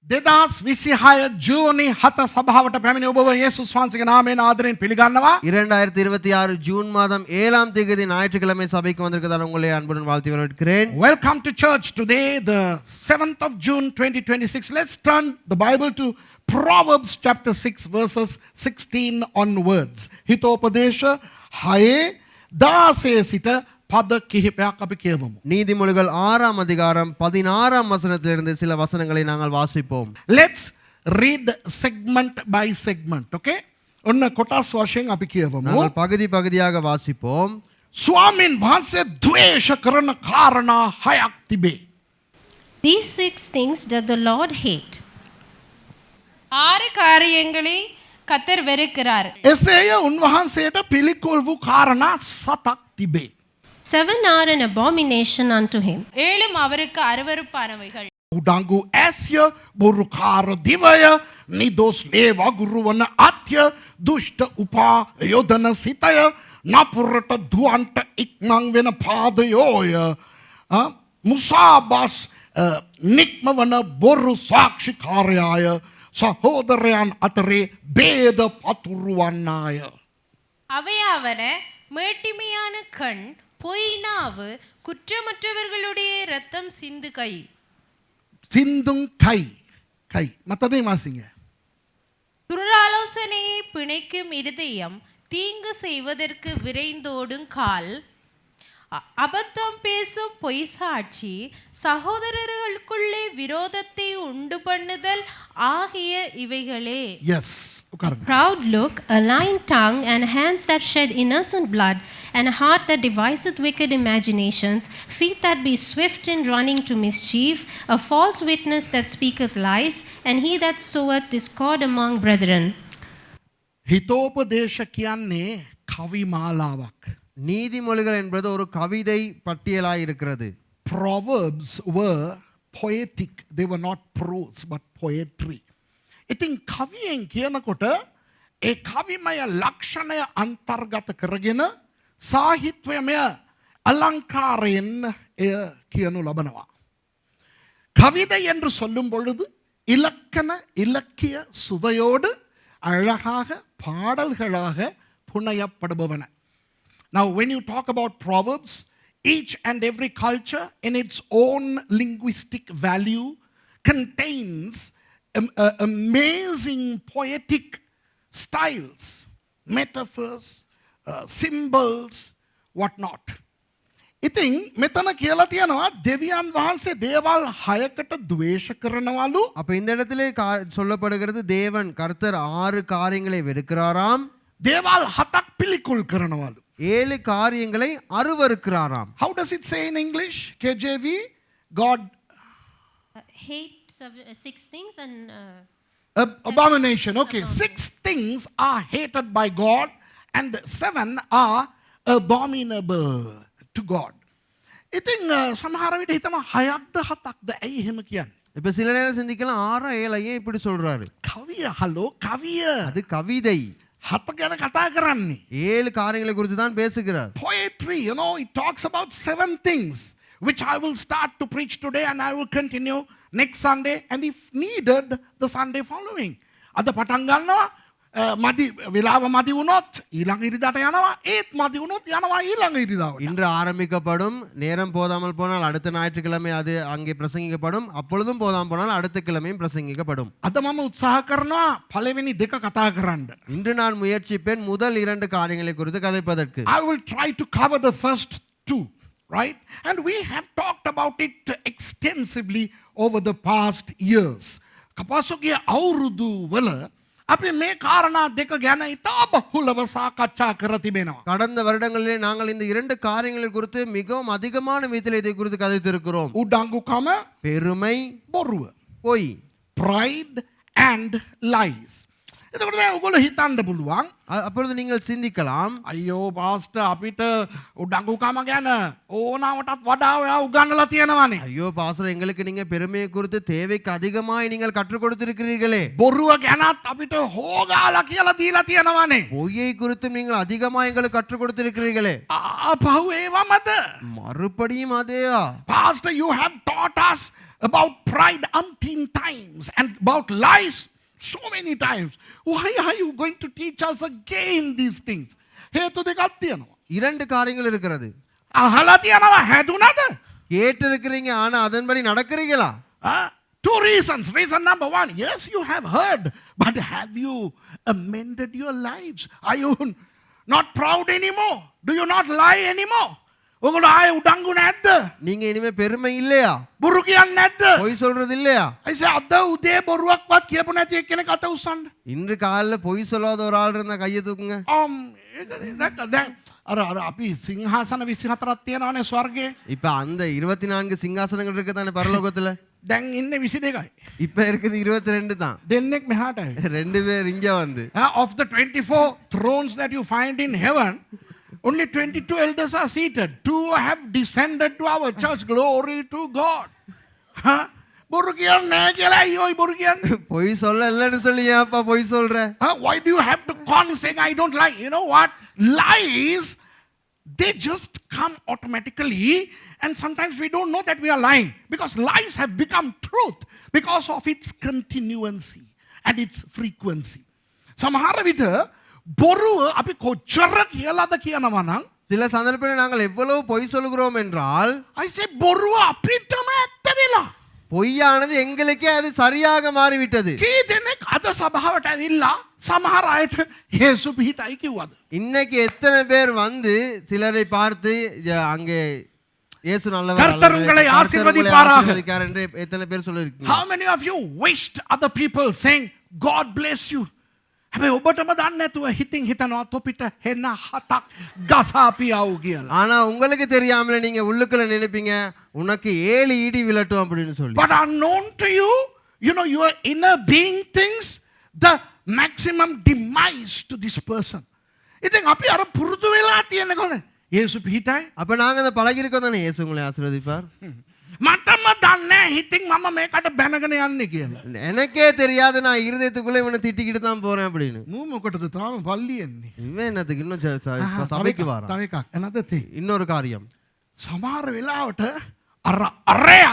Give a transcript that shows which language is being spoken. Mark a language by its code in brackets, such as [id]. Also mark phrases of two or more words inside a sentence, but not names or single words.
[si] 2026 ජූනි 7 සභාවට පැමිණි ඔබව යේසුස් වහන්සේගේ නාමයෙන් ආදරයෙන් පිළිගන්නවා. [ta] 2026 ஜூன் மாதம் 7ஆம் தேதி ஞாயிற்றுக்கிழமை சபைக்கு வந்திருக்கிறதான உங்களை அன்புடன் வாழ்த்தி வரவேற்கிறேன். [en] Welcome to church today, the 7th of June 2026. Let's turn the Bible to Proverbs chapter 6 verses 16 onwards. [si] හිතෝපදේශ 6 16 සිට பத கிஹிபයක් අපි කියවමු. [ta] நீதிமொழிகள் 6ஆம் அதிகாரம் 16ஆம் வசனத்திலிருந்து சில வசனங்களை நாங்கள் வாசிப்போம். [en] Let's read segment by segment, okay? [si] ඔන්න කොටස් වශයෙන් අපි කියවමු. [ta] நாங்கள் பகுதி பகுதியாக வாசிப்போம். [si] ස්වාමීන් වහන්සේ ද්වේෂ කරන කාරණා 6ක් තිබේ. [en] These 6 things does the Lord hate. [ta] 6 காரியங்களை கர்த்தர் வெறுக்கிறார். [si] එසේය උන්වහන්සේට පිළිකුල් වූ කාරණා 7ක් තිබේ. [en] 7 are an abomination unto him. [ta] 7 அவருக்கு அருவருப்பானவைகள். [si] උඩංගු ඇස්ය, බොරුකාර දිවය, නිදොස් ලේ වගුරු වන අත්ය, දුෂ්ට උපා යොදන සිතය, නපුරට දුවන්ට ඉක්මන් වෙන පාදයෝය, මුසාබස් නික්ම වන බොරු සාක්ෂිකාරයාය, සහෝදරයන් අතරේ බේද පතුරුවන්නාය. [ta] அவையாவன மேட்டிமையான கண், பொய்நாவு, குற்றமற்றவர்களுடைய இரத்தம் சிந்து கை. සින්දුන් කයි කයි මතදේ මාසිංහ துராலோசனையை பிணைக்கும் இருதயம், தீங்கு செய்வதற்கு விரைந்தோடும் கால், அபத்தம் பேசும் பொய் சாட்சி, சகோதரர்களுக்குள்ளே விரோதத்தை உண்டு பண்ணுதல் ஆகிய இவைகளே. எஸ் உட்காருங்க. [en] Proud look, a lying tongue, and hands that shed innocent blood, and a heart that deviseth wicked imaginations, feet that be swift in running to mischief, a false witness that speaketh lies, and he that soweth discord among brethren. [si] හිතෝපදේශ කියන්නේ කවි මාලාවක්. [ta] நீதிமொழிகள் என்பது ஒரு கவிதை பட்டியலாய் இருக்கிறது. [en] Proverbs were poetic. They were not prose but poetry. [si] ඉතින් කවියෙන් කියනකොට ඒ කවිමය ලක්ෂණය අන්තර්ගත කරගෙන සාහිත්‍යමය අලංකාරයෙන් එය කියනු ලබනවා. [ta] கவிதை என்று சொல்லும் பொழுது இலக்கண இலக்கிய சுவையோடு அழகாக பாடல்களாக புனையப்படுபவன. [en] Now when you talk about Proverbs, each and every culture in its own linguistic value contains amazing poetic styles, metaphors, symbols, what not. [si] ඉතින් මෙතන කියලා තියෙනවා දෙවියන් වහන්සේ දේවල් 6කට ද්වේෂ කරනවලු. [ta] அப்ப இந்த இடத்திலே சொல்லப்படுகிறது தேவன் கர்த்தர் 6 காரியங்களை வெறுக்கிறாராம். [si] දේවල් 7ක් පිළිකුල් කරනවලු. [ta] 7 காரியங்களை அருவருக்கிறாராம். [en] How does it say in English? KJV, God Hate 6 things and abomination. Okay, 6 things are hated by God and 7 are abominable to God. [si] ඉතින් සමහර විට හිතම 6ක්ද 7ක්ද ඇයි එහෙම කියන්නේ? [ta] இப்ப சில நேரம் சிந்திக்கலாம் 6 7 ஏன் இப்படி சொல்றாரு? [si] කවිය හලෝ කවිය. [ta] அது கவிதை. [si] 7 ගැන කතා කරන්නේ. [ta] 7 காரியங்களை குறித்து தான் பேசுகிறார். [en] Poetry, you know, it talks about 7 things which I will start to preach today and I will continue next Sunday and if needed the Sunday following. [si] අද පටන් ගන්නවා මදි වෙලාව මදි වුණොත් ඊළඟ ඉරිදාට යනවා ඒත් මදි වුණොත් යනවා ඊළඟ ඉරිදාවට. [ta] இன்று ஆரம்பிக்கப்படும், நேரம் போதாமல் போனால் அடுத்த ஞாயிற்றுக்கிழமை அது அங்கே பிரசங்கிக்கப்படும், அப்பொழுதும் போதாமல் போனால் அடுத்த கிழமையும் பிரசங்கிக்கப்படும். [si] අද මම උත්සාහ කරනවා පළවෙනි දෙක කතා කරන්න. [ta] இன்று நான் முயற்சிப்பேன் முதல் 2 காரியங்களை குறித்து கதைப்பதற்கு. [en] I will try to cover the first 2, right? And we have talked about it extensively over the past years. [si] කපසුගේ අවුරුදු වල අපි මේ කාරණා දෙක ගැන ඉතා බහුලව සාකච්ඡා කර තිබෙනවා. [ta] கடந்த வருடங்களிலே நாங்கள் இந்த 2 காரியங்களை குறித்து மிகவும் அதிகமான விதத்தில் இதை குறித்து கதைத்திருக்கிறோம். [si] උඩංගුකම, [ta] பெருமை, [si] බොරුව, [ta] பொய், [en] pride and lies. [si] එතකොට දැන් ඔයගොල්ලෝ හිතන්න පුළුවන් [ta] அப்பொழுது நீங்கள் சிந்திக்கலாம், [si] අයියෝ පාස්ටර් අපිට උඩංගුකම ගැන ඕනවටත් වඩා ඔයා උගන්වලා තියෙනවානේ. [ta] ஐயோ பாஸ்டர் எங்களுக்கு நீங்க பெருமையை குறித்து தேவைக்கு அதிகமாய் நீங்கள் கற்றுக் கொடுத்திருக்கிறீர்களே. [si] බොරුව ගැනත් අපිට හොගාලා කියලා දීලා තියෙනවානේ. [ta] பொய்யை குறித்தும் நீங்கள் அதிகமாக எங்களுக்கு கற்றுக் கொடுத்திருக்கிறீர்களே. [si] ආපහු ඒවමද? [ta] மறுபடியும் அதேயா? [en] Pastor, you have taught us about pride umpteen times and about lies so many times. Why are you going to teach us again these things? [si] හේතු දෙකක් තියෙනවා. [ta] இரண்டு காரியங்கள் இருக்கிறது. [si] අහලා තියෙනවා හැදුනද? [ta] கேட்டிருக்கிறீங்க ஆனா அதன்படி நடக்கிறீங்களா? [en] Two reasons. Reason number one, yes, you have heard, but have you amended your lives? Are you not proud anymore? Do you not lie anymore? [si] ඔගොල්ලෝ ආයේ උඩංගු නැද්ද? [ta] நீங்க இனிமே பெருமை இல்லையா? [si] බොරු කියන්නේ නැද්ද? [ta] பொய் சொல்றது இல்லையா? [si] අයිසේ අද උදේ බොරුවක්වත් කියපු නැති එක්කෙනෙක් අත උස්සන්න. [ta] இன்று காலைல பொய் சொல்லாத ஒரு ஆள் இருந்தா கையை தூக்குங்க. [si] ඒකනේ දැක්ක දැන් අර අපි සිංහාසන 24ක් තියෙනවනේ ස්වර්ගයේ. [ta] இப்ப அந்த 24 சிங்காசனங்கள் இருக்கு தானே பரலோகத்துல. [si] දැන් ඉන්නේ 22යි. [ta] இப்ப இருக்குது 22 தான். [si] දෙන්නෙක් මෙහාට ඇවිත්. [ta] ரெண்டு பேர் இங்க வந்து. [en] Of the 24 thrones that you find in heaven, only 22 elders are seated. 2 have descended to our church. Glory to God. [si] බොරු කියන්නේ නැහැ කියලා අයියෝයි බොරු කියන්නේ. [ta] பொய் சொல்ல இல்லன்னு சொல்லி ஏன்ப்பா பொய் சொல்ற? [en] Why do you have to con saying I don't lie? You know what? Lies, they just come automatically, and sometimes we don't know that we are lying because lies have become truth because of its continuancy and its frequency. [si] සමහර විට බොරුව අපි කොච්චර කියලාද කියනවා නම් [ta] சில சந்தர்ப்பங்களில் நாங்கள் எவ்வளவு பொய் சொல்கிறோம் என்றால் [en] I say [si] බොරුව අපිටම ඇත්ත වෙලා. [ta] பொய்யானது எங்களுக்கே அது சரியாக மாறிவிட்டது. [si] කී දෙනෙක් අද සභාවට ඇවිල්ලා සමහර අයට යේසු පිහිටයි කිව්වද? [ta] இன்னைக்கு எத்தனை பேர் வந்து சிலரை பார்த்து அங்கே இயேசு நல்லவர் கர்த்தர் உங்களை ஆசீர்வதிப்பாராக என்று எத்தனை பேர் சொல்லிருக்கீங்க? [en] How many of you wished other people saying God bless you? [si] හැබැයි ඔබටම දන්නේ නැතුව හිතින් හිතනවා තොපිට හෙන්න හතක් ගසාපියව් කියලා. [ta] ஆனா உங்களுக்கு தெரியாமல நீங்க உள்ளுக்குள்ள நினைப்பீங்க உனக்கு 7 இடி விழட்டும் அப்படினு சொல்லி. [en] But unknown to you, you know, your inner being thinks the maximum demise to this person. [si] ඉතින් අපි අර පුරුදු වෙලා තියෙන කොනේ යේසු පිහිටයි. [ta] அப்ப நாங்க அந்த பழகி இருக்கோம் தானே இயேசு உங்களை ஆசீர்வதிப்பார். [si] මටම දන්නේ හිතින් මම මේකට බැනගෙන යන්නේ කියලා. [ta] எனக்கே தெரியாது நான் இருதயத்துக்குள்ள இவனை திட்டிக்கிட்டு தான் போறேன் அப்படின்னு. [si] මූ මොකටද තාම පල්ලි එන්නේ? [ta] இவன் என்னத்துக்கு இன்னும் சபைக்கு வரான். [si] තව එකක් එනද තේ. [ta] இன்னொரு காரியம். [si] සමහර වෙලාවට අර අරයා